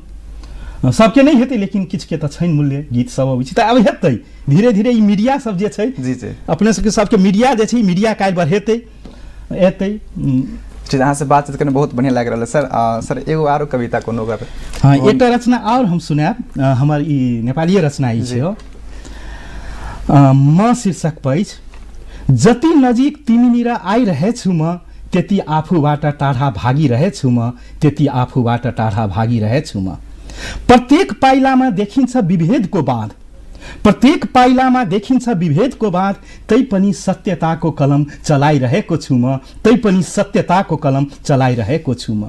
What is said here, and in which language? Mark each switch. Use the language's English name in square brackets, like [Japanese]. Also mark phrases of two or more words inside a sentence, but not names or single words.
[Maithili] सबके नहीं हेतै, लेकिन किछु के तऽ छनि मूल्य, गीत सब अबै छै तऽ आब हेतै धीरे धीरे। ई मीडिया सब जे छै, जी जी, अपने सबके मीडिया जे छै, मीडिया काल्हि बढ़ेतै एतै। ठीक, अहाँ से बातचीत करने बहुत बढ़िया लागि रहल है सर। सर एगो आरो कविता कोनो कर? हाँ, एकटा रचना और हम सुनाएब, हमर ई नेपाली रचना ई छै। [Nepali] म शीर्षक पैछ, जति नजिक तिमीनिर आइरहेछु म, त्यति आफूबाट टाढा भागिरहेछु म, त्यति आफूबाट टाढा भागिरहेछु म। प्रत्येक पाइलामा देखिन्छ विभेदको बाँध, प्रत्येक पाइलामा देखिन्छ विभेदको बाँध, तैपनि सत्यताको कलम चलाइरहेको छु म, तैपनि सत्यताको कलम चलाइरहेको छु म।